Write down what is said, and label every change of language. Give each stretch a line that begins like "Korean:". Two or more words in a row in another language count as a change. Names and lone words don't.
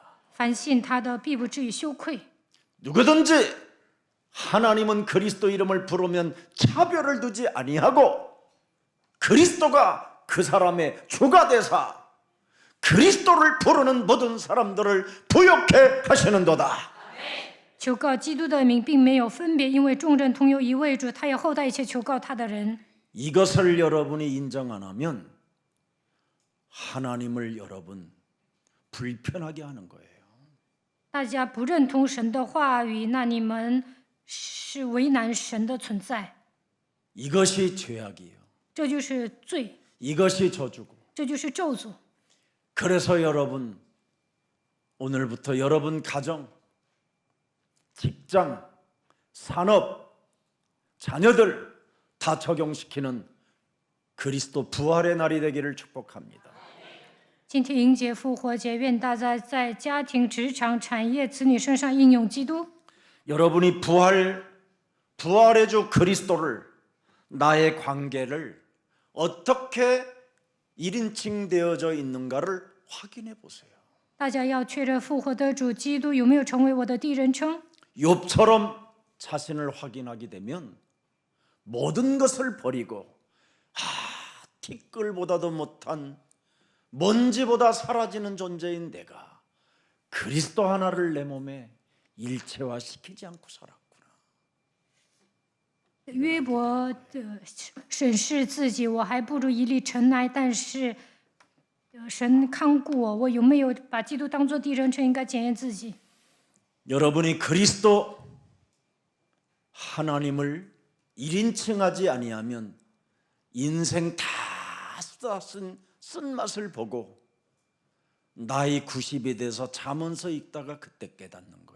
Chinese: 凡信他的，必不至于羞愧。
Korean: 누구든지 하나님은 그리스도 이름을 부르면 차별을 두지 아니하고 그리스도가 그 사람의 주가 되사 그리스도를 부르는 모든 사람들을 부욕해 하시는도다.
Chinese: 求告基督的名，并没有分别，因为众人同有一位主，他也厚待一切求告他的人。
Korean: 이것을 여러분이 인정 안 하면 하나님을 여러분 불편하게 하는 거예요.
Chinese: 大家不认同神的话语，那你们是为难神的存在，
Korean: 이것이 죄악이에요.
Chinese: 这就是罪，
Korean: 이것이 저주고.
Chinese: 这就是咒诅。
Korean: 그래서 여러분 오늘부터 여러분 가정, 직장, 산업, 자녀들 다 적용시키는 그리스도 부활의 날이 되기를 축복합니다.
Chinese: 今天迎接复活节，愿大家在家庭、职场、产业、子女身上应用基督。
Korean: 여러분이 부활의 주 그리스도를 나의 관계를 어떻게 1인칭 되어져 있는가를 확인해 보세요.
Chinese: 大家要确认复活的主基督有没有成为我的第一人称。
Korean: 욥처럼 자신을 확인하게 되면 모든 것을 버리고 티끌보다도 못한 먼지보다 사라지는 존재인 내가 그리스도 하나를 내 몸에 일체화시키지 않고 살았구나.
Chinese: 约伯审视自己，我还不如一粒尘埃，但是神看顾我，我有没有把基督当作第一人称？应该检验自己。
Korean: 여러분이 그리스도 하나님을 1인칭하지 아니하면 인생 다 쓴 맛을 보고 나이 90이 돼서 잠언서 읽다가 그때 깨닫는 거예요.